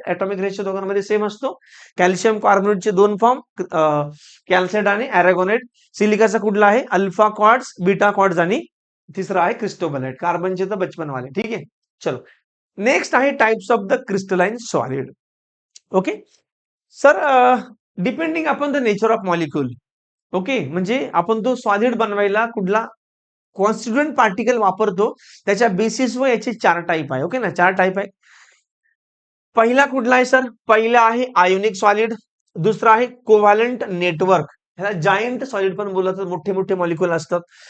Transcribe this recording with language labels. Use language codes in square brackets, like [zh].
[mr] Atomic ratio दोघांमध्ये same असतो. Calcium कार्बोनेटचे 2 form, calcite आणि अरेगोनेट. सिलिकाचा कुठला आहे, अल्फा क्वार्ट्ज, बीटा क्वार्ट्ज, आणि तिसरा आहे क्रिस्टोबेलाइट. कार्बनचे तर बचपनवाले. ठीक आहे, चलो नेक्स्ट आहे types of the crystalline solid. [en] Okay sir, depending upon the nature of molecule. [mr] Okay, म्हणजे आपण तो सॉलिड बनवायला कुठला कॉन्स्टिट्युएंट पार्टिकल वापरतो, त्याच्या बेसिसवर याचे 4 टाईप आहे. ओके ना, 4 टाईप आहे. पहिला कुठला आहे सर, पहिला आहे आयोनिक सॉलिड, दुसरा आहे कोव्हॅलंट नेटवर्क, ह्याला जायंट सॉलिड पण बोलतात, मोठे मोठे मॉलिक्युल असतात.